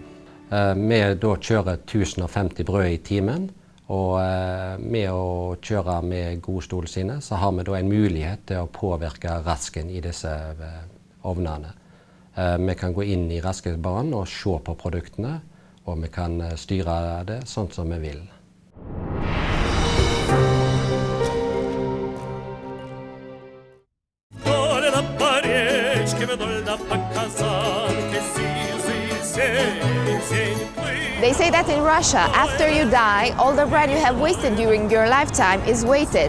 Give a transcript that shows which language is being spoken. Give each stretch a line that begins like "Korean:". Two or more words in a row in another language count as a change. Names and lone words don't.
Norwegian: Vi da kjører 1050 brød i timen, og med å kjøre med GOSTOL sine, så har vi da en mulighet til å påvirke rasken i disse ovnene. Vi kan gå inn i raskebanen og se på produktene, og vi kan styre det sånn som vi vil.
English: They say that in Russia, after you die, all the bread you have wasted during your lifetime is weighted.